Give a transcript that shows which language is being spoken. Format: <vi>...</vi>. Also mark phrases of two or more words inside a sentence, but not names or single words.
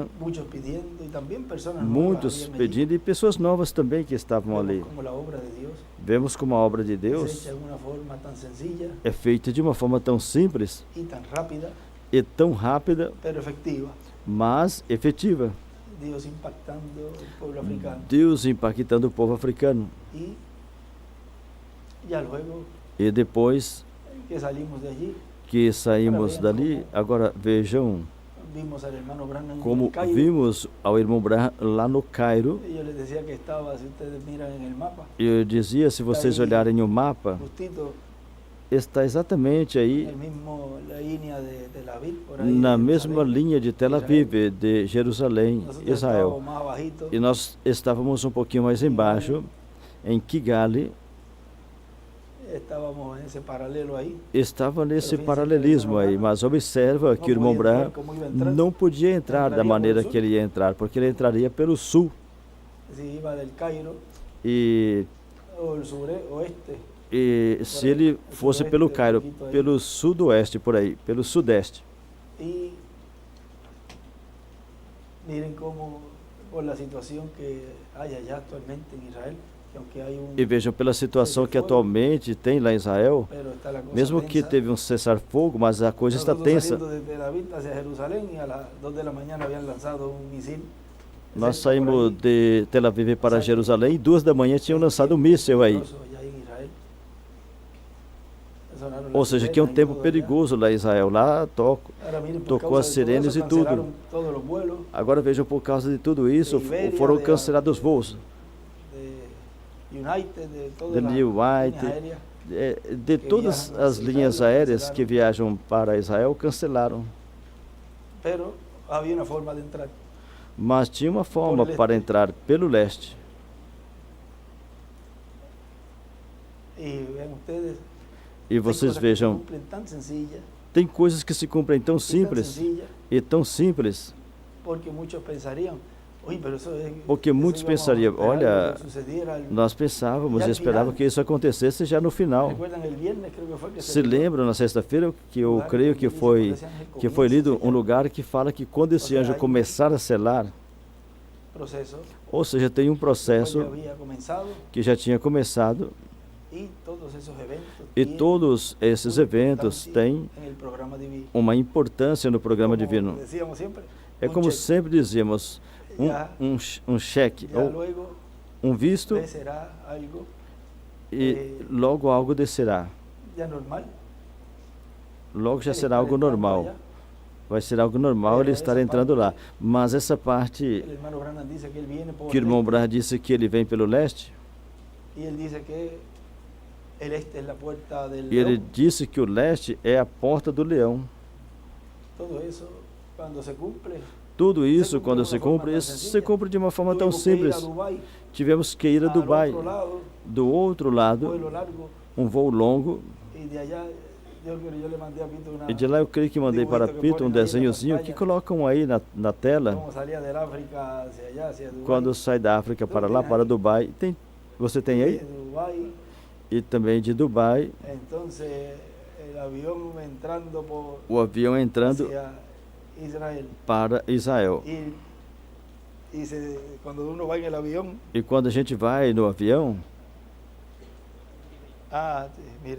<es>muchos pidiendo y también personas nuevas</es> <pt>muitos</pt> <es>habían allí.</es> <pt>pedindo e pessoas novas também que estavam</pt> <es>Vemos</es> <pt>ali.</pt> <es>como la obra de Dios</es> <pt>Vemos como a obra de</pt> <es>es</es> <pt>Deus</pt> <es>hecha de una forma tan sencilla</es> <pt>é feita de uma forma tão simples</pt> <es>y tan rápida,</es> <pt>e tão rápida,</pt> <es>pero efectiva.</es> <pt>mas efetiva.</pt> <es>Dios impactando el pueblo africano.</es> <pt>Deus impactando o povo africano.</pt> <es>Y ya luego</es> <pt>E depois</pt> <es>que salimos de allí,</es> <pt>que saímos dali, agora vejam</pt> <es>vimos al hermano Branham en</es> <pt>como</pt> <es>el Cairo.</es> <pt>vimos ao irmão Branham lá no Cairo.</pt> <es>Y yo les decía que estaba, si ustedes miran en el mapa,</es> <pt>Eu dizia, se vocês olharem o mapa,</pt> <es>justito</es> <pt>está exatamente</pt> <es>en</es> <pt>aí</pt> <es>el mismo, la línea de Tel Aviv, por ahí.</es> <pt>na de mesma</pt> <es>Jerusalén.</es> <pt>linha de Tel Aviv, de Jerusalém, Nosotros Israel.</pt> <es>estábamos más abajito,</es> <pt>E nós estávamos um pouquinho mais embaixo, em Kigali.</pt> <es>estábamos en ese paralelo ahí.</es> <pt>Estava nesse paralelismo aí, mas observa que o irmão Branham</pt> <es>Como iba a entrar,</es> <pt>não podia entrar da maneira que ele ia entrar, porque ele entraria pelo sul.</pt> <es>si iba del Cairo</es> <pt>E,</pt> <es>o el oeste.</es> <pt>e se ele fosse pelo Cairo, pelo sudoeste por aí, pelo sudeste.</pt> <es>Y miren cómo, por la situación que hay allá actualmente en Israel, que aunque hay un,</es> <pt>E vejam pela situação que atualmente tem lá em Israel,</pt> <es>pero está la cosa</es> <pt>mesmo que</pt> <es>tensa.</es> <pt>teve um cessar-fogo, mas a coisa está</pt> <es>Nosotros</es> <pt>tensa.</pt> <es>saliendo de Tel Aviv hacia Jerusalén y a las 2 de la mañana habían lanzado un misil.</es> <pt>Nós</pt> <es>cerca por</es> <pt>saímos</pt> <es>ahí,</es> <pt>de Tel Aviv para Jerusalém e 2 da manhã tinham lançado um míssil aí.</pt> <es>peligroso allá en Israel. Sonaron</es> <pt>Ou</pt> <es>las</es> <pt>seja, que é um</pt> <es>sirenas y</es> <pt>tempo</pt> <es>todo allá.</es> <pt>perigoso lá em Israel. Lá</pt> <es>Ahora miren, por</es> <pt>tocou</pt> <es>causa</es> <pt>as</pt> <es>de todo</es> <pt>sirenes</pt> <es>eso,</es> <pt>e tudo.</pt> <es>cancelaron todos los vuelos</es> <pt>Agora vejam, por causa de tudo isso,</pt> <es>De Ibéria,</es> <pt>foram</pt> <es>de-</es> <pt>cancelados os voos.</pt> <es>de United, de todas</es> <pt>De</pt> <es>las</es> <pt>New</pt> <es>líneas</es> <pt>White,</pt> <es>aéreas.</es> <pt>De todas as linhas aéreas que viajam para Israel, cancelaram.</pt> <es>Pero había una forma de entrar.</es> <pt>Mas tinha uma forma</pt> <es>Por</es> <pt>para leste. entrar pelo leste.</pt> <es>Y vean ustedes,</es> <pt>E</pt> <es>hay</es> <pt>vocês</pt> <es>cosas que se</es> <pt>vejam,</pt> <es>cumplen tan sencillas</es> <pt>tem coisas que se cumprem tão</pt> <es>y tan</es> <pt>simples</pt> <es>sencillas,</es> <pt>e tão simples,</pt> <es>porque muchos pensarían, uy, pero eso es,</es> <pt>porque</pt> <es>eso</es> <pt>muitos</pt> <es>íbamos a</es> <pt>pensariam,</pt> <es>esperar</es> <pt>olha,</pt> <es>que sucediera algo.</es> <pt>nós pensávamos E e</pt> <es>al</es> <pt>esperávamos</pt> <es>final-</es> <pt>que isso acontecesse já no final.</pt> <es>¿Recuerdan el viernes creo que fue que</es> <pt>Se lembram na sexta-feira que eu creio que foi lido um lugar que fala que quando esse anjo começar a selar,</pt> <es>proceso</es> <pt>ou seja, tem um</pt> <es>que</es> <pt>processo</pt> <es>había comenzado</es> <pt>que já tinha começado</pt> <es>y todos esos eventos</es> <pt>e</pt> <es>tienen</es> <pt>todos esses</pt> <es>una</es> <pt>eventos</pt> <es>importancia</es> <pt>têm</pt> <es>en el programa divino.</es> <pt>uma importância no programa</pt> <es>Como</es> <pt>divino.</pt> <es>decíamos siempre,</es> <pt>É</pt> <es>un</es> <pt>como</pt> <es>cheque.</es> <pt>sempre dizíamos, um cheque</pt> <es>Ya</es> <pt>ou</pt> <es>luego</es> <pt>um visto</pt> <es>será algo</es> <pt>e logo algo descerá.</pt> <es>ya normal.</es> <pt>Logo já Ele será</pt> <es>está</es> <pt>algo</pt> <es>entrando</es> <pt>normal.</pt> <es>allá.</es> <pt>Vai ser algo normal ele estar entrando lá. Mas essa parte</pt> <es>El hermano Branham dice que él viene por</es> <pt>que o irmão</pt> <es>el este,</es> <pt>Branham disse que ele vem pelo leste,</pt> <es>y él dice que el este es la puerta del</es> <pt>e ele</pt> <es>león.</es> <pt>disse que o leste é a porta do leão.</pt> <es>Todo eso cuando se cumple.</es> <pt>Tudo isso, cumpriu quando de uma se forma cumpre, tão isso se</pt> <es>sencilla.</es> <pt>cumpre de uma forma tão</pt> <es>Tuvimos que ir a</es> <pt>simples.</pt> <es>Dubái,</es> <pt>Tivemos que ir a</pt> <es>al</es> <pt>Dubai,</pt> <es>otro lado,</es> <pt>do outro lado,</pt> <es>vuelo largo,</es> <pt>um voo longo,</pt> <es>y de allá yo le mandé a Pito una</es> <pt>e de lá eu creio que mandei para Pito um desenhozinho que colocam aí na tela,</pt> <es>como salía del África hacia allá, hacia Dubái.</es> <pt>quando sai da África para lá, para Dubai. Você tem</pt> <es>De</es> <pt>aí?</pt> <es>Dubái,</es> <pt>E também de Dubai,</pt> <es>entonces el avión entrando por</es> <pt>o avião entrando</pt> <es>hacia Israel.</es> <pt>para Israel.</pt> <es>Cuando uno va en el avión,</es> <pt>E quando a gente vai no avião,</pt> <es>mire,</es>